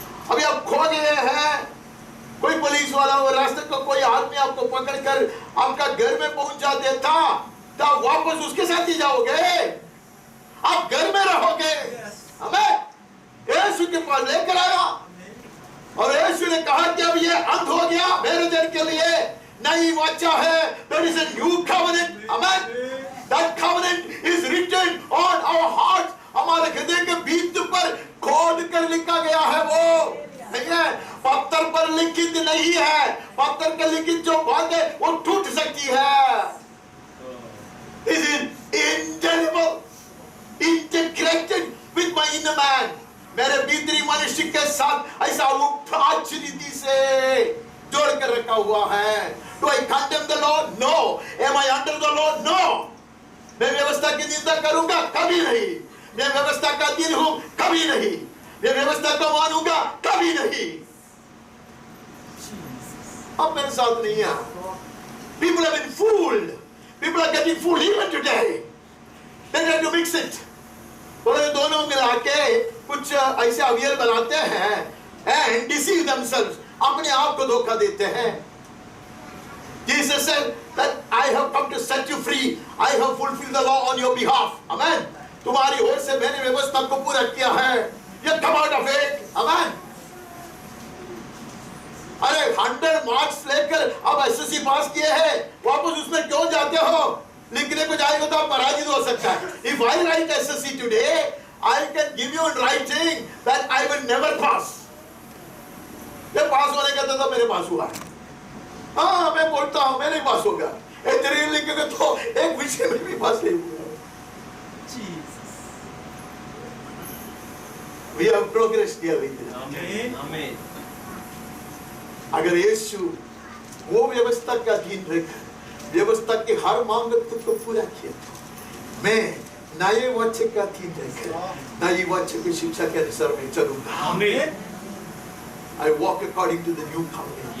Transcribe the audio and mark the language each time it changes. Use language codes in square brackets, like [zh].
[hi] अभी आप खो गए हैं, कोई पुलिस वाला वो रास्ते को कोई आदमी आपको पकड़कर आपका घर में पहुंचा देता तो आप वापस उसके साथ ही जाओगे, आप घर में रहोगे। हमें यीशु के पास लेकर आया और यीशु ने कहा कि अब ये अंत हो गया, मेरे जन के लिए नई वाचा है। [en] There is a new covenant. Amen. That covenant is written on our hearts. [hi] हमारे हृदय के बीच पर खोद कर लिखा गया है। वो नहीं है, पत्थर पर लिखित नहीं है। पत्थर पर लिखित जो बात है वो टूट सकती है। [en] Is it indelible, integrated with my inner man? [hi] मेरे भीतरी मनुष्य के साथ ऐसा उपराज रीति से जोड़ कर रखा हुआ है। [en] Do I condemn the law? No. Am I under the law? No. [hi] मैं व्यवस्था की निंदा करूंगा? कभी नहीं। मैं व्यवस्था का अधीन हूं? कभी नहीं। मैं व्यवस्था को मानूंगा? कभी नहीं। अब मेरे साथ नहीं है। [en] People have been fooled. People are getting fooled even today. They try to mix it. [hi] बोले दोनों मिला के कुछ ऐसे अवियल बनाते हैं [en] and deceive themselves. [hi] अपने आप को धोखा देते हैं। [en] Jesus said that I have come to set you free. I have fulfilled the law on your behalf. Amen. [hi] तुम्हारी ओर से मैंने व्यवस्था को पूरा किया है। [en] You come out of it. Amen. [hi] अरे 100 मार्क्स लेकर अब एसएससी पास किए हैं, वापस उसमें क्यों जाते हो? लिखने को जाएगा तो आप पराजित हो सकता है। [en] If I write SSC today, I can give you in writing that I will never pass. [hi] ये पास होने का तो मेरे पास हुआ है। हाँ मैं बोलता हूँ मैं नहीं पास होगा। तेरे लिखेगा तो एक विषय में भी पास नहीं हुआ। [en] We have progressed daily. Amen. Amen. [hi] अगर यीशु वो व्यवस्था का अधीन रहकर व्यवस्था के हर मांगत्व को पूरा किया, मैं नए वाक्य का अधीन रहकर नई वाक्य की शिक्षा के अनुसार मैं चलूंगा। [en] Amen. I walk according to the new covenant.